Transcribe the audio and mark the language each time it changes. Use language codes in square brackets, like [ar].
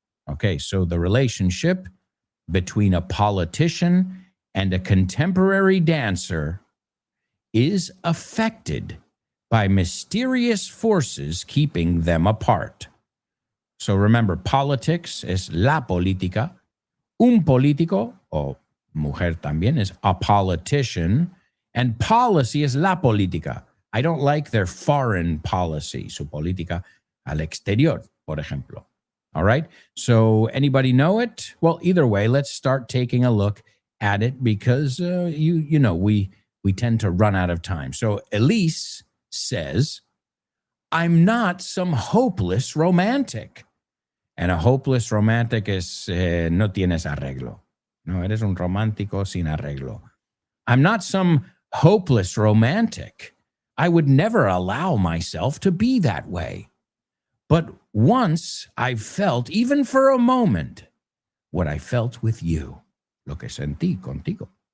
[en] Okay, so the relationship between a politician and a contemporary dancer is affected by mysterious forces keeping them apart. So remember, politics [es] es la política. Un político, o mujer también, [en] is a politician. And policy is la política. I don't like their foreign policy, [es] su política al exterior, por ejemplo. [en] All right? So anybody know it? Well, either way, let's start taking a look at it because, you know, we tend to run out of time. So Elise says, I'm not some hopeless romantic. And a hopeless romantic [es] es no tienes arreglo. No, eres un romántico sin arreglo. [en] I'm not some hopeless romantic. I would never allow myself to be that way. But once I felt, even for a moment, what I felt with you, [es] lo que sentí contigo.